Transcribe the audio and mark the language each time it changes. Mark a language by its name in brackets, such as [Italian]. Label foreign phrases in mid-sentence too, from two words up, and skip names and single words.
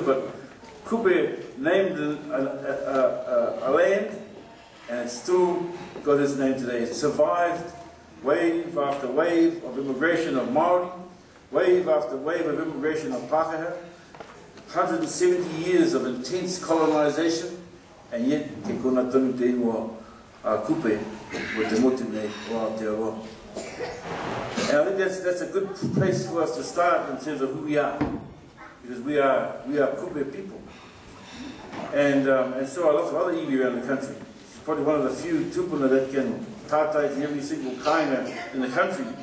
[English] But Kupe named a land, and it's still got its name today. It survived wave after wave of immigration of Māori, wave after wave of immigration of Pākehā, 170 years of intense colonization, and yet [Māori] ke kona tonu te ingoa Kupe [English] with the [Māori] motu nei o Aotearoa. [English] And I think that's a good place for us to start in terms of who we are, because we are Kupe people. And so are lots of other iwi around the country. It's probably one of the few tupuna that can tātai to every single kainga in the country.